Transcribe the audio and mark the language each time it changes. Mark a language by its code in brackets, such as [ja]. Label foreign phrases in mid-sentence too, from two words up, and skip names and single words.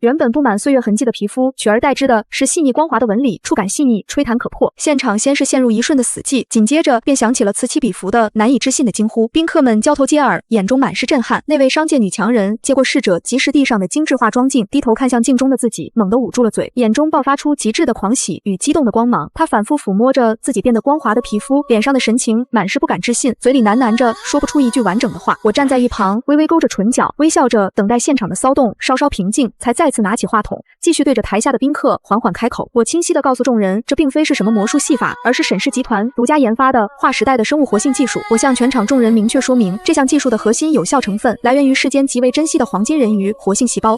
[zh] 原本布滿歲月痕跡的皮膚，取而代之的是細膩光滑的紋理，觸感細膩，吹彈可破。現場先是陷入一瞬的死寂，緊接着便響起了此起彼伏的難以置信的驚呼。賓客們交頭接耳，眼中滿是震撼。那位商界女強人接過侍者及時遞上的精緻化妝鏡，低頭看向鏡中的自己，猛地捂住了嘴，眼中爆發出極致的狂喜與激動的光芒。她反复撫摸着自己變得光滑的皮膚，臉上的神情滿是不敢置信，嘴裡喃喃着說不出一句完整的話。我站在一旁，微微勾着唇角，微笑着等待現場的騷動稍稍平靜，才再次拿起話筒，繼續對着台下的賓客緩緩開口。我清晰地告訴眾人，這並非是什麼魔術戲法，而是沈氏集團獨家研發的劃時代的生物活性技術。我向全場眾人明確說明，這項技術的核心有效成分來源於世間極為珍惜的黃金人魚活性細胞。